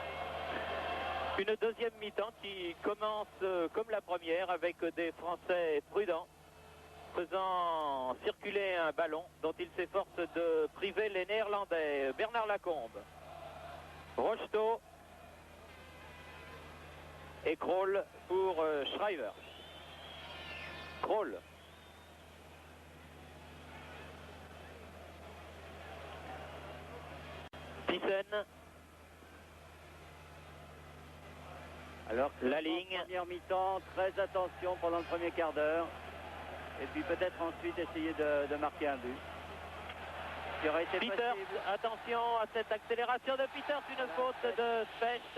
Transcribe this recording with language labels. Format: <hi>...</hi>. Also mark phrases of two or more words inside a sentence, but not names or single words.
<fr>Une deuxième mi-temps qui commence comme la première avec des Français prudents, faisant circuler un ballon dont il s'efforce de priver les Néerlandais. Bernard Lacombe, Rocheteau et Krol pour Schrijvers. Krol. Thyssen. Alors que la ligne. Première mi-temps, très attention pendant le premier quart d'heure. Et puis peut-être ensuite essayer de marquer un but. Qui aurait été Peters, possible. attention à cette accélération de Peters, une faute de Specht.</fr>